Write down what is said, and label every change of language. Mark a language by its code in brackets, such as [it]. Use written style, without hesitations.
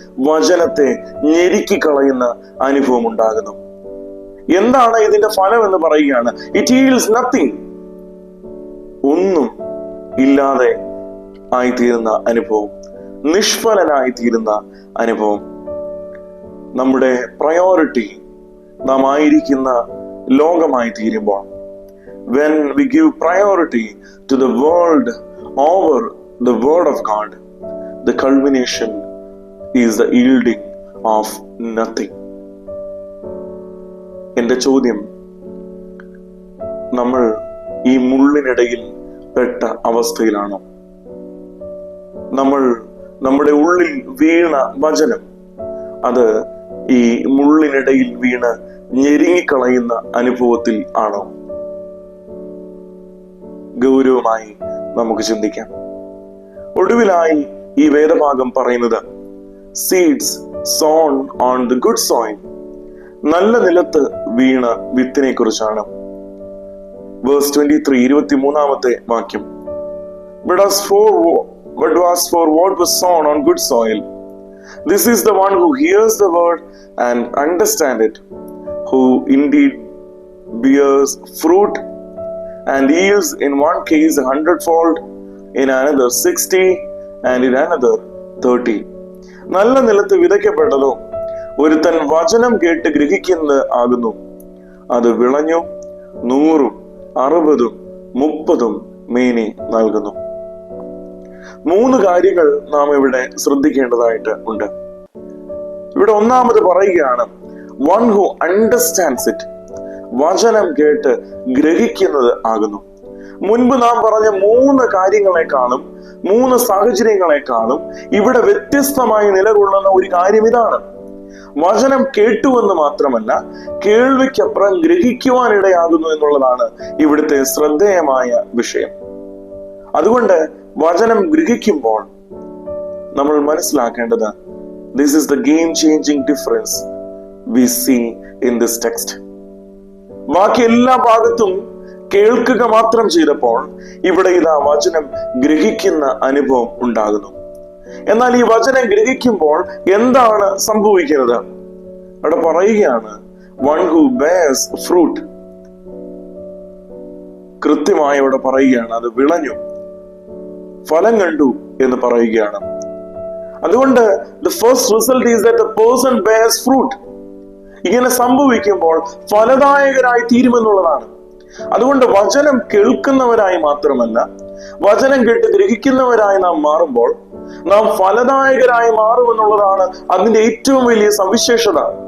[ml] വചനത്തെ ഞെരുക്കിക്കളയുന്ന അനുഭവം ഉണ്ടാകുന്നു. എന്താണ് ഇതിന്റെ ഫലം എന്ന് പറയുകയാണ്, [en] It yields nothing. [ml] ഒന്നും ഇല്ലാതെ ആയിത്തീരുന്ന അനുഭവം, നിഷ്ഫലനായി തീരുന്ന അനുഭവം. നമ്മുടെ പ്രയോറിറ്റി നാം ആയിരിക്കുന്ന ലോകമായി തീരുമ്പോൾ, [en] when we give priority to the world over the word of God, the culmination is the yielding of nothing. [ml] എന്റെ ചോദ്യം, നമ്മൾ ഈ മുള്ളിനിടയിൽ പെട്ട അവസ്ഥയിലാണോ? നമ്മൾ നമ്മുടെ ഉള്ളിൽ വീണ വചനം അത് ഈ മുള്ളിനിടയിൽ വീണ് ഞെരുങ്ങിക്കളയുന്ന അനുഭവത്തിൽ ആണോ? ഗൗരവമായി നമുക്ക് ചിന്തിക്കാം. ഒടുവിലായി ഈ വേദഭാഗം പറയുന്നത് [en] seeds sown on the good soil, [ml] നല്ല നിലത്ത് വീണ വിത്തിനെ കുറിച്ചാണ്. വേഴ്സ് 23, 23ാമത്തെ വാക്യം. [en] But as for what was sown on good soil, this is the one who hears the word and understands it, who indeed bears fruit and yields in one case 100-fold, in another 60, and in another 30. [ml] നല്ല നിലത്ത് വിതയ്ക്കപ്പെട്ടതോ, ഒരുത്തൻ വചനം കേട്ട് ഗ്രഹിക്കുന്നത് ആകുന്നു. അത് വിളഞ്ഞു 100, 60, 30 മേനി നൽകുന്നു. 3 കാര്യങ്ങൾ നാം ഇവിടെ ശ്രദ്ധിക്കേണ്ടതായിട്ട് ഉണ്ട്. ഇവിടെ ഒന്നാമത് പറയുകയാണ്, [en] one who understands it, [ml] വചനം കേട്ട് ഗ്രഹിക്കുന്നത് ആകുന്നു. മുൻപ് നാം പറഞ്ഞ 3 കാര്യങ്ങളെക്കാളും 3 സാഹചര്യങ്ങളെക്കാളും ഇവിടെ വ്യത്യസ്തമായി നിലകൊള്ളുന്ന ഒരു കാര്യം ഇതാണ്. വചനം കേട്ടുവെന്ന് മാത്രമല്ല, കേൾവിക്കപ്പുറം ഗ്രഹിക്കുവാനിടയാകുന്നു എന്നുള്ളതാണ് ഇവിടുത്തെ ശ്രദ്ധേയമായ വിഷയം. അതുകൊണ്ട് വചനം ഗ്രഹിക്കുമ്പോൾ നമ്മൾ മനസ്സിലാക്കേണ്ടത്, [en] this is the game changing difference we see in this text. [ml] ബാക്കി എല്ലാ ഭാഗത്തും കേൾക്കുക മാത്രം ചെയ്തപ്പോൾ ഇവിടെ ഇതാ വചനം ഗ്രഹിക്കുന്ന അനുഭവം ഉണ്ടാകുന്നു. എന്നാൽ ഈ വചനം ഗ്രഹിക്കുമ്പോൾ എന്താണ് സംഭവിക്കുന്നത്? അവിടെ പറയുകയാണ്, [en] one who bears fruit. [ml] കൃത്യമായി അവിടെ പറയുകയാണ്, അത് വിളഞ്ഞു, ഫലം കണ്ടു എന്ന് പറയുകയാണ്. അതുകൊണ്ട് [en] the first result is that the person bears fruit. [ml] ഇങ്ങനെ സംഭവിക്കുമ്പോൾ ഫലദായകരായി തീരുമെന്നുള്ളതാണ്. അതുകൊണ്ട് വചനം കേൾക്കുന്നവരായി മാത്രമല്ല, വചനം കേട്ട് ഗ്രഹിക്കുന്നവരായി നാം മാറുമ്പോൾ നാം ഫലദായകരായി മാറുമെന്നുള്ളതാണ് അതിന്റെ ഏറ്റവും വലിയ സവിശേഷത.